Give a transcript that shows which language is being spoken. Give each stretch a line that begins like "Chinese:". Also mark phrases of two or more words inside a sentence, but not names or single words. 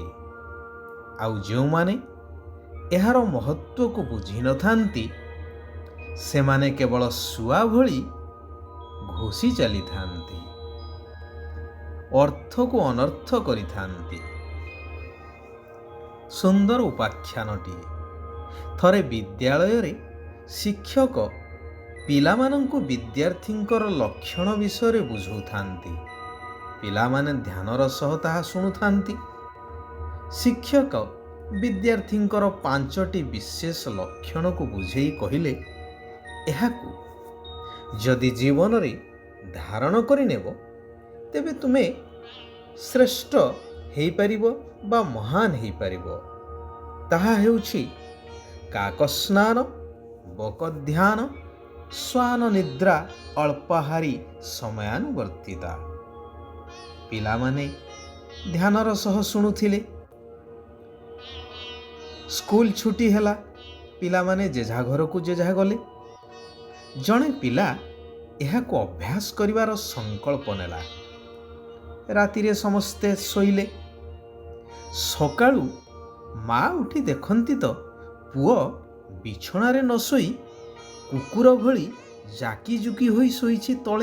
Odia: ଆଉ ଯେ ମାନେ ଏହାର ମହତ୍ୱ କୁ ବୁଝି ନ ଥାଆନ୍ତି ସେ ମାନେ କେବଳ ଶୁଆ ଭଳି ଘୋଷି ଚାଲି ଥାଆନ୍ତି, ଅର୍ଥ କୁ ଅନର୍ଥ କରି ଥାଆନ୍ତି। ସୁନ୍ଦର ଉପାଖ୍ୟାନଟି। ଥରେ ବିଦ୍ୟାଳୟ ରେ ଶିକ୍ଷକ ପିଲାମାନଙ୍କୁ ବିଦ୍ୟାର୍ଥୀଙ୍କର ଲକ୍ଷଣ ବିଷୟ ବୁଝାଉଥାଆନ୍ତି। ପିଲାମାନେ ଧ୍ୟାନର ସହ ତାହା ଶୁଣୁଥାଆନ୍ତି। ଶିକ୍ଷକ ବିଦ୍ୟାର୍ଥୀଙ୍କର 5ଟି ବିଶେଷ ଲକ୍ଷଣ କୁ ବୁଝାଇ କହିଲେ, ଏହାକୁ ଯଦି ଜୀବନ ରେ ଧାରଣ କରି ନେବ ତେବେ ତୁମେ ଶ୍ରେଷ୍ଠ ହୋଇ ପାରିବ ବା ମହାନ ହୋଇ ପାରିବ। ତାହା ହେଉଛି କାକସ୍ନାନ, ବକଧ୍ୟାନ, ଶ୍ୱାନ ନିଦ୍ରା, ଅଳ୍ପାହାରୀ, ସମୟାନୁବର୍ତ୍ତିତା। ପିଲାମାନେ ଧ୍ୟାନର ସହ ଶୁଣୁଥିଲେ। ସ୍କୁଲ ଛୁଟି ହେଲା, ପିଲାମାନେ ଯେଝା ଘର କୁ ଯେଝା ଗଲେ। ଜଣେ ପିଲା ଏହାକୁ ଅଭ୍ୟାସ କରିବାର ସଂକଳ୍ପ ନେଲା। ରାତିରେ ସମସ୍ତେ ଶୋଇଲେ। ସକାଳୁ ମା ଉଠି ଦେଖନ୍ତି ତ ପୁଅ ବିଛଣାରେ ନ ଶୋଇ କୁକୁର ଭଳି ଜାକି ଜୁକି ହୋଇ ଶୋଇଛି ତଳେ।